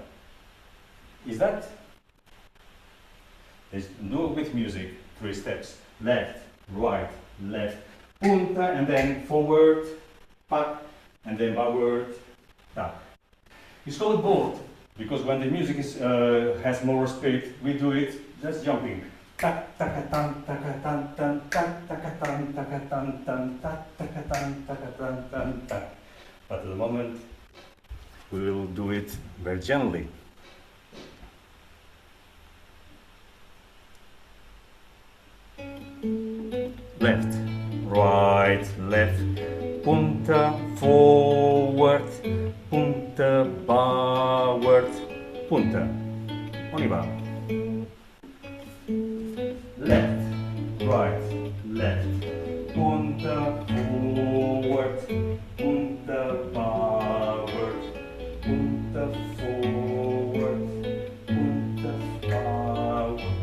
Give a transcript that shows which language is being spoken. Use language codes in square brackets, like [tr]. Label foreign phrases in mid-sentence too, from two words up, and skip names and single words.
[en] Is that? Let's do it with music. 3 steps. Left, right, left, punta, and then forward, back, and then backward, tap. It's called both because when the music has more speed, we do it just jumping. Tak takatan takatan tan tak takatan takatan tan tak takatan takatan tan tak. But at the moment, we will do it very gently. Left, right, left, punta, forward, punta, backward, punta. [fr] On y va. [en] Left, right, left, punta, forward, punta, backward, punta, forward, punta, backward.